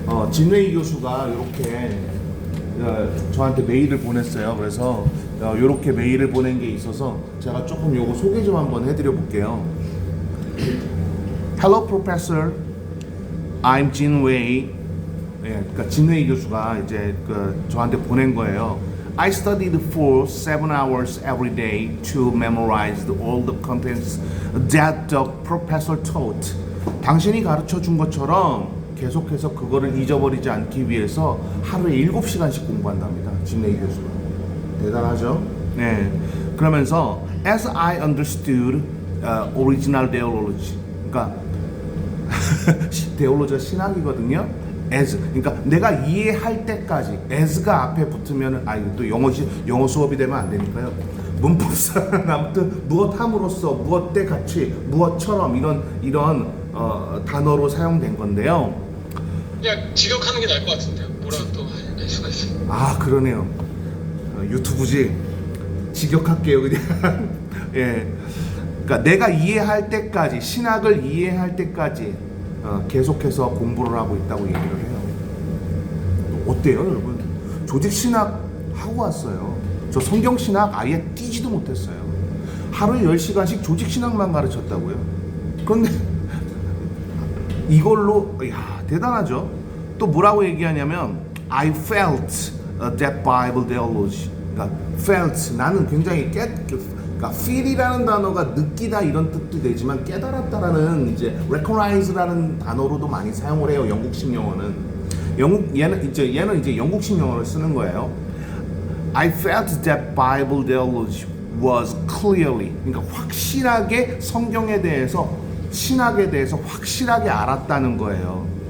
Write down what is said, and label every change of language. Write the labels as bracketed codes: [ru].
[ko] 진웨이 교수가 이렇게 저한테 메일을 보냈어요. 그래서 이렇게 메일을 보낸 게 있어서 제가 조금 요거 소개 좀 한번 해드려 볼게요. [en] Hello, Professor. I'm Jin Wei. [ko] 그러니까 진웨이 교수가 이제 저한테 보낸 거예요. [en] I studied for 7 hours every day to memorize all the contents that the professor taught. [ko] 당신이 가르쳐 준 것처럼 계속해서 그거를 잊어버리지 않기 위해서 하루에 7시간씩 공부한답니다. 진웨이 교수가. 대단하죠? 네. 그러면서 [en] as I understood original theology. [ko] 그러니까 데올로지가 신학이거든요. as, 그러니까 내가 이해할 때까지 as가 앞에 붙으면 또 영어 수업이 되면 안 되니까요. 문법상 아무튼 무엇함으로써 무엇 때 같이 무엇처럼 이런 단어로 사용된 건데요. 그냥 직역하는 게 나을 것 같은데요. 뭐라 또 할 수가 있어요. 아, 그러네요. 유튜브지. 직역할게요, 그냥. 예. 그러니까 내가 이해할 때까지, 신학을 이해할 때까지 계속해서 공부를 하고 있다고 얘기를 해요. 어때요, 여러분? 조직 신학 하고 왔어요. 저 성경 신학 아예 띄지도 못했어요. 하루에 10시간씩 조직 신학만 가르쳤다고요. 그런데 이걸로 대단하죠. 또 뭐라고 얘기하냐면 [en] I felt that Bible theology. [ko] 그러니까 felt, 나는 굉장히 그러니까 feel이라는 단어가 느끼다 이런 뜻도 되지만 깨달았다라는 이제 recognize라는 단어로도 많이 사용을 해요. 영국식 영어는. 얘는 이제 영국식 영어를 쓰는 거예요. [en] I felt that Bible theology was clearly, [ko] 그러니까 확실하게 성경에 대해서, 신학에 대해서 확실하게 알았다는 거예요.